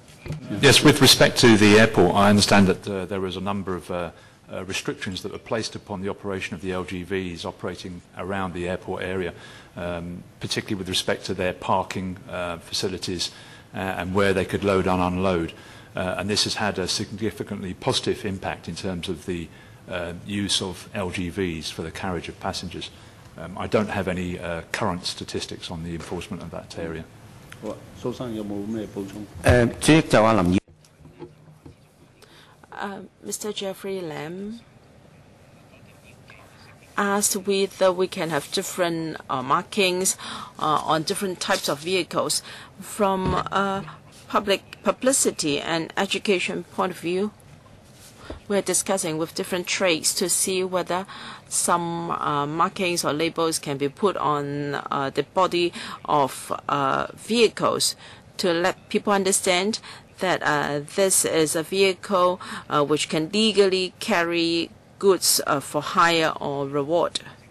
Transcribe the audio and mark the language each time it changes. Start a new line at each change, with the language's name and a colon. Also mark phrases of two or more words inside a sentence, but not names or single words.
English: Yes, with respect to the airport, I understand that there is a number of restrictions that were placed upon the operation of the LGVs operating around the airport area, particularly with respect to their parking facilities and where they could load and unload. And this has had a significantly positive impact in terms of the use of LGVs for the carriage of passengers. I don't have any current statistics on the enforcement of that area.
Cantonese: 蘇生有冇咩補充？主席就話林議
English: Mr. Jeffrey Lam asked whether we can have different markings on different types of vehicles. From a publicity and education point of view, we're discussing with different trades to see whether some markings or labels can be put on the body of vehicles to let people understand that this is a vehicle which can legally carry goods for hire or reward.